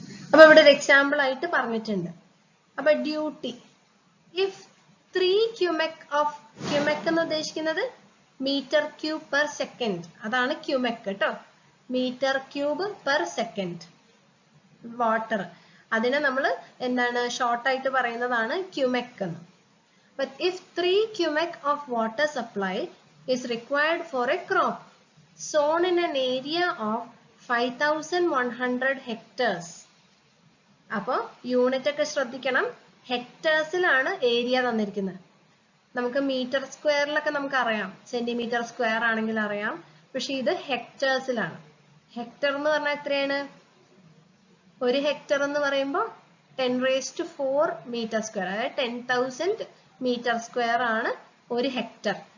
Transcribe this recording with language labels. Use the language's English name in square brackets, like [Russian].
[Malayalam] അപ്പൊ ഇവിടെ ഒരു എക്സാമ്പിൾ ആയിട്ട് പറഞ്ഞിട്ടുണ്ട്. അപ്പൊ ഡ്യൂട്ടി, [English] if 3 cumec of, [Malayalam] ക്യൂമെക് എന്ന് ഉദ്ദേശിക്കുന്നത് മീറ്റർ ക്യൂബ് പെർ സെക്കൻഡ്, അതാണ് ക്യൂമെക് കേട്ടോ, metre cube per second water, അതിനെ നമ്മൾ എന്താണ് ഷോർട്ട് ആയിട്ട് പറയുന്നതാണ് ക്യൂമെക് എന്ന്. [English] But if 3 cubic of water supply is required for a crop sown in an area of 5100 hectares, [Malayalam] അപ്പോൾ യൂണിറ്റ് ഒക്കെ ശ്രദ്ധിക്കണം, ഹെക്ടേഴ്സിലാണ് ഏരിയ തന്നിരിക്കുന്നത്. നമുക്ക് മീറ്റർ സ്ക്വയറിലൊക്കെ നമുക്ക് അറിയാം, സെന്റിമീറ്റർ സ്ക്വയർ ആണെങ്കിൽ അറിയാം, പക്ഷെ ഇത് ഹെക്ടേഴ്സിലാണ്. ഹെക്ടർ എന്ന് പറഞ്ഞാൽ എത്രയാണ്? ഒരു ഹെക്ടർ എന്ന് പറയുമ്പോൾ 10⁴ മീറ്റർ സ്ക്വയർ, അതായത് 10,000 മീറ്റർ സ്ക്വയർ ആണ് ഒരു ഹെക്ടർ.